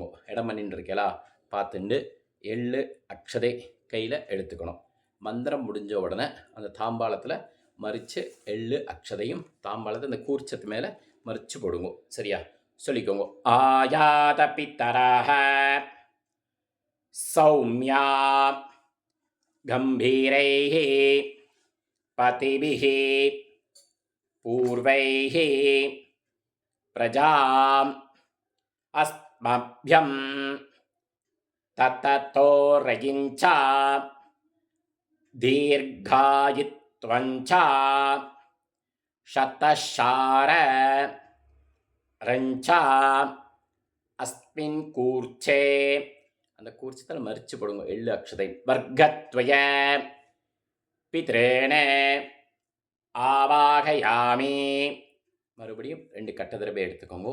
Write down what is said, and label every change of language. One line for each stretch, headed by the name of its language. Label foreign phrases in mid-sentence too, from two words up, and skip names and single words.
Tamil: இடம் பண்ணிட்டு இருக்கலா பார்த்துட்டு எள்ளு அக்ஷதை கையில் எடுத்துக்கணும். மந்திரம் முடிஞ்ச உடனே அந்த தாம்பாளத்தில் மறித்து எள்ளு அக்ஷதையும் தாம்பாளத்தை அந்த கூர்ச்சத்து மேலே மறித்து போடுங்க. சரியா? சொல்லிக்கோங்க.
Sanskrit: आयात पितरः सौम्या गम्भीरैः पतिभिः पूर्वैः प्रजाम् अस्मभ्यं तततो रयिञ्च दीर्घायुत्वञ्च शतशार रञ्च अस्मिन् कूर्चे
Tamil: அந்த கூர்ச்சத்தில் மறிச்சு போடுங்க எள்ளு அக்ஷதை
Sanskrit: वर्गद्वय पित्रेण आवाहयामि
Tamil: மறுபடியும் 2 கட்டதரவை எடுத்துக்கோங்க.